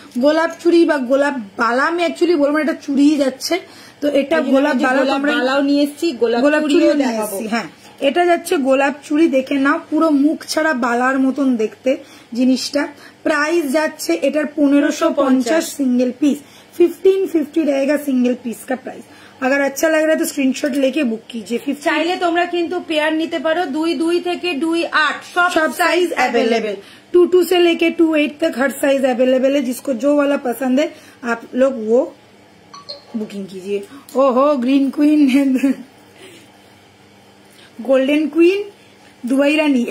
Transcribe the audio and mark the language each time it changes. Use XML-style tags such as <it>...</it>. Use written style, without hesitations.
<bn>গোলাপ চুড়ি বা গোলাপ বালা, আমি অ্যাকচুয়ালি বলবো এটা চুড়িই যাচ্ছে। তো এটা গোলাপ বালাও নিয়ে এসেছি, গোলাপ চুড়িও নিয়ে এসেছি। হ্যাঁ, এটা যাচ্ছে গোলাপ চুড়ি। দেখে নাও, পুরো মুখ ছাড়া বালার মতন দেখতে জিনিসটা। প্রাইস যাচ্ছে এটার 1550 सिंगल पीस।</bn> <hi>1550 रहेगा सिंगल पीस का प्राइस। अगर अच्छा लग रहा है तो स्क्रीनशॉट लेके बुक कीजिए।</hi> <bn>চাইলে তোমরা কিন্তু পেয়ার নিতে পারো, 2 থেকে 2-8 সব সাইজ अवेलेबल।</bn> <hi>2 से लेके 2-8 तक हर साइज अवेलेबल है। जिसको जो वाला पसंद है आप लोग वो बुकिंग कीजिए।</hi> <bn>ओहो, green queen, golden queen, Dubai রানী।</bn>